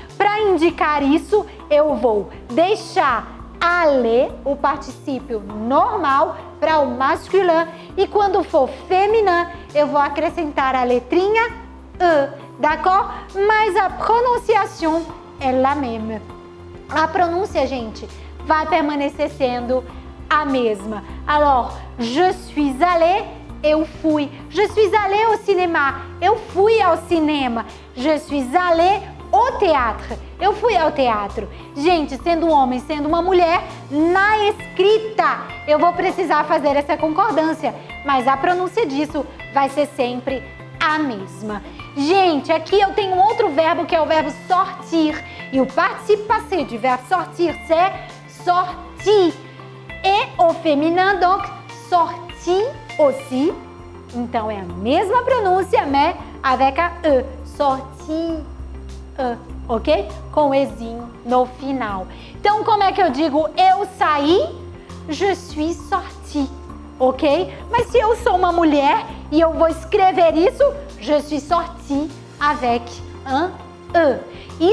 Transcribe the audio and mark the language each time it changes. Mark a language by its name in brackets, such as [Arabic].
[Portuguese] Para indicar isso, eu vou deixar aller, o particípio normal, para o masculin, e quando for féminin, eu vou acrescentar a letrinha E, d'accord? Mas a pronunciação é [French] la même. [Portuguese] A pronúncia, gente, vai permanecer sendo a mesma. [French] Alors, je suis allé, [Portuguese] eu fui. [French] Je suis allé au cinéma, [Portuguese] eu fui ao cinema. [French] Je suis allé au théâtre, [Portuguese] eu fui ao teatro. Gente, sendo um homem, sendo uma mulher, na escrita eu vou precisar fazer essa concordância, mas a pronúncia disso vai ser sempre a mesma. Gente, aqui eu tenho outro verbo que é o verbo sortir, e o [French] participe passé du verbe sortir, c'est sorti. Et au féminin, donc, sorti aussi. [Portuguese] Então é a mesma pronúncia, [French] mais avec [Portuguese] a E, sorti. Ok? Com o ezinho no final. Então, como é que eu digo eu saí? [French] Je suis sortie, [Portuguese] ok? Mas se eu sou uma mulher e eu vou escrever isso, [French] je suis sortie avec un E.